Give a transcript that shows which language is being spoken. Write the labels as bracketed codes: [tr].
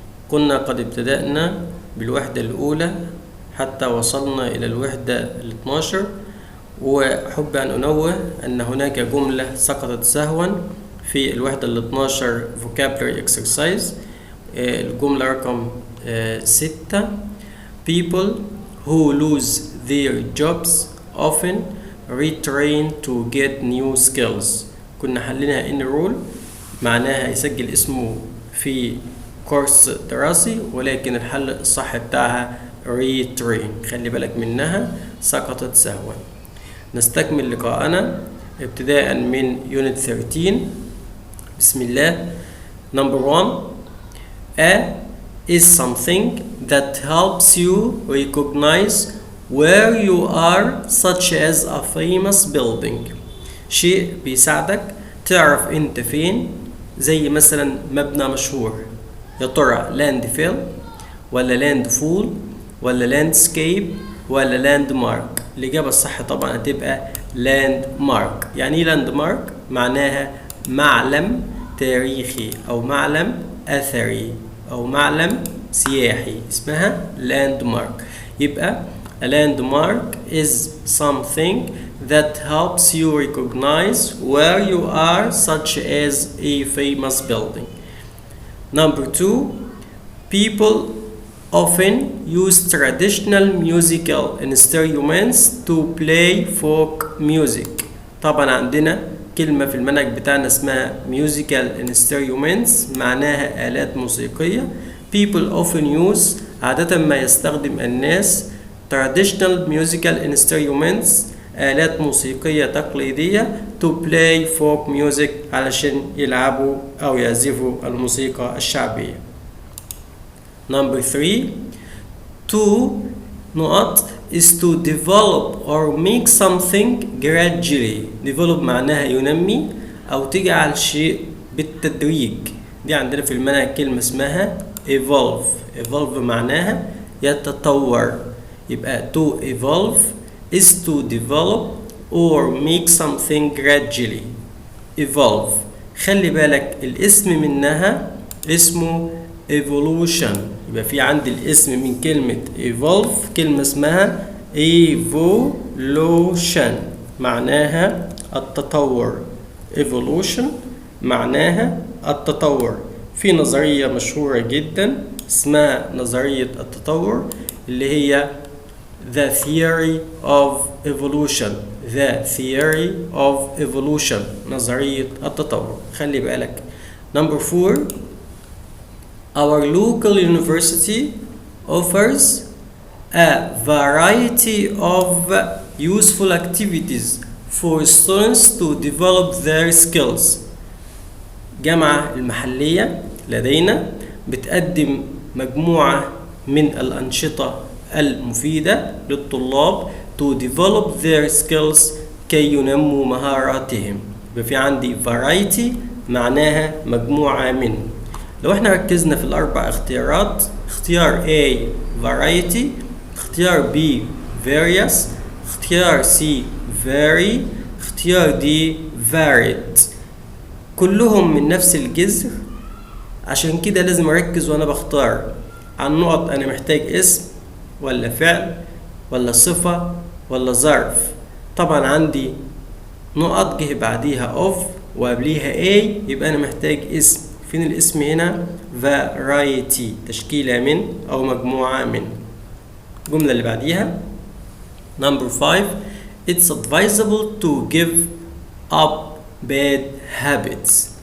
[ar] كنا قد ابتدأنا بالوحدة الأولى حتى وصلنا إلى الوحدة 12، وأحب أن أنوه أن هناك جملة سقطت سهوا في الوحدة 12 [en] vocabulary exercise. [ar] الجملة رقم 6. [en] People who lose their jobs often retrain to get new skills. [ar] كنا حليناها [en] in rule، [ar] معناها يسجل اسمه في كورس دراسي، ولكن الحل الصح بتاعها retrain. خلي بالك منها، سقطت سهوا. نستكمل لقاءنا ابتداء من unit 13. بسم الله. [en] Number 1. A is something that helps you recognize where you are, such as a famous building. [ar] شيء بيساعدك تعرف انت فين، زي مثلا مبنى مشهور. يا ترى landfill ولا landfall ولا landscape ولا landmark؟ الإجابة الصح طبعا هتبقى landmark. يعني ايه landmark؟ معناها معلم تاريخي أو معلم أثري أو معلم سياحي، اسمها landmark. يبقى [en] a landmark is something that helps you recognize where you are, such as a famous building. Number 2. People often use traditional musical instruments to play folk music. [ar] طبعا عندنا كلمة في المنهج بتاعنا اسمها musical instruments، معناها آلات موسيقية. [en] People often use، [ar] عادة ما يستخدم الناس [en] traditional musical instruments، [ar] آلات موسيقية تقليدية [en] to play folk music، [ar] علشان يلعبوا أو يعزفوا الموسيقى الشعبية. [en] Number 3. 2 is to develop or make something gradually. [ar] develop معناها ينمي أو تجعل شيء بالتدريج. دي عندنا في المنهج كلمة اسمها evolve. evolve معناها يتطور. يبقى [en] to evolve is to develop or make something gradually. evolve. [ar] خلي بالك الاسم منها اسمه evolution. يبقى في عندي الاسم من كلمة evolve كلمة اسمها evolution، معناها التطور. evolution معناها التطور. في نظرية مشهورة جدا اسمها نظرية التطور، اللي هي [en] the theory of evolution. the theory of evolution، [ar] نظرية التطور. خلي بالك. [en] Number 4. Our local university offers a variety of useful activities for students to develop their skills. [ar] الجامعة المحلية لدينا بتقدم مجموعة من الأنشطة المفيدة للطلاب [en] to develop their skills، [ar] كي ينموا مهاراتهم. يبقى في عندي variety معناها مجموعة من. لو احنا ركزنا في الأربع اختيارات، اختيار A variety، اختيار B various، اختيار C vary، اختيار D varied، كلهم من نفس الجذر. عشان كده لازم أركز وأنا بختار عن نقط. أنا محتاج اسم ولا فعل ولا صفة ولا ظرف. طبعا عندي نقط جه بعديها of وقبليها A، يبقى أنا محتاج اسم. فين الاسم هنا؟ variety، تشكيلة من أو مجموعة من. الجملة اللي بعديها [en] Number 5. It's advisable to give up bad habits.